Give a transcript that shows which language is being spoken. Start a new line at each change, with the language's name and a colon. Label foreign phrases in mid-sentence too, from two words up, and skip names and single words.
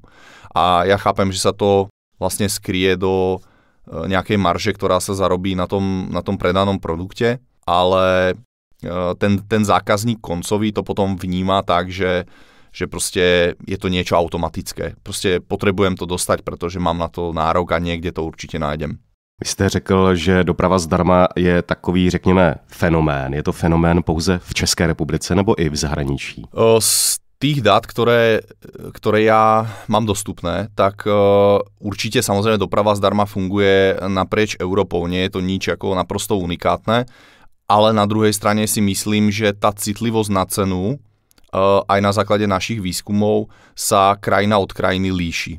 Slovak: A ja chápem, že sa to vlastne skrie do nejakej marže, ktorá sa zarobí na tom predanom produkte, ale ten zákazník koncový to potom vníma tak, že proste je to niečo automatické. Proste potrebujem to dostať, pretože mám na to nárok a niekde to určite nájdem.
Czech: Vy jste řekl, že doprava zdarma je takový, řekněme, fenomén. Je to fenomén pouze v České republice nebo i v zahraničí?
Slovak: Z tých dát, ktoré ja mám dostupné, tak určite samozrejme doprava zdarma funguje naprieč Európou. Nie je to nič ako naprosto unikátne, ale na druhej strane si myslím, že tá citlivosť na cenu aj na základe našich výskumov sa krajina od krajiny líši.